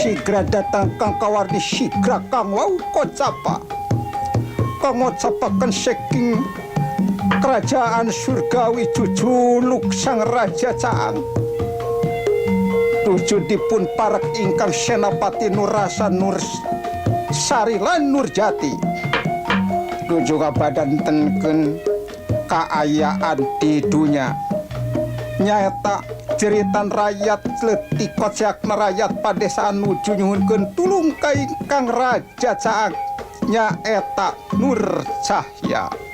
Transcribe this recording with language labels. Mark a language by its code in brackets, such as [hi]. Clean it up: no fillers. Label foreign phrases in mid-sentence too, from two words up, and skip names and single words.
[jv] sigra datang kang kawarni sigra kang wau kocapa kang ngocapaken saking kerajaan surgawi jujuluk sang raja Caang wujudipun parek ingkang [su] Senapati Nurrasa Nur Sari lan Nurjati nuju kabadantenkeun kaayaan di dunia nyaeta jeritan rakyat letik kocakna rakyat padesaan nuju nyuhunkeun tulung ka ingkang raja Caang nyaeta Nur Cahya.